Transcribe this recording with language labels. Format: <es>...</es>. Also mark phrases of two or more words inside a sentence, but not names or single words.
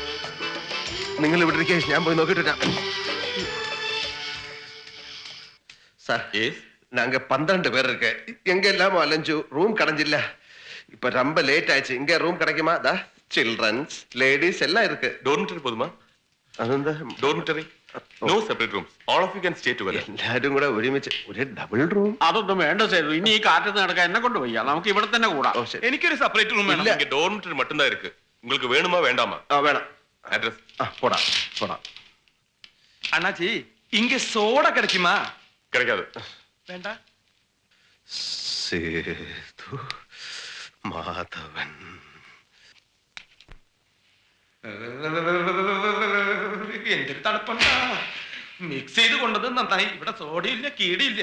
<ml>നിങ്ങൾ ഇവിടെ ഇരിക്കേ, ഞാൻ പോയി നോക്കിട്ട്.</ml> <ta>சார் நாங்க 12 பேர் இருக்கு எங்க எல்லாமோ அலைஞ்சு ரூம் கிடைஞ்சில்ல இப்ப ரொம்ப லேட் ஆயிடுச்சு இங்க ரூம் கிடைக்குமா தா</ta> <en>childrens ladies</en> <ta>எல்லாம் இருக்கு டோர்மிட்டரி போதுமா</ta> <ml>അതെന്താ</ml> <en>dormitory no separate rooms all of you can stay together</en> <ml>എല്ലാരും കൂടെ ഒരുമിച്ച് ഒരു</ml> <en>double room</en> <ml>അതൊന്നും വേണ്ട സേതു ഇനി ഈ കാറ്റത്ത് നടക്കാൻ എന്നെ കൊണ്ട് വയ്യ നമുക്ക് ഇവിടെ തന്നെ കൂടാം എനിക്കൊരു</ml> <en>separate room</en> <ml>വേണം.</ml> <ta>இங்க டோர்மிட்டரி மட்டும் தான் இருக்கு உங்களுக்கு வேணுமா வேண்டாமா</ta> <ml>വേണം</ml> <ta>அட்ரஸ் போடா போடா அண்ணாச்சி இங்க சோடா கிடைக்குமா? கிடைக்காது</ta> <ml>വേണ്ട. സേതു മാധവൻ എന്റെ തണുപ്പണ്ട മിക്സ് ചെയ്ത് കൊണ്ടത് നന്നായി. ഇവിടെ സോഡയില്ല കീടിയില്ല.</ml>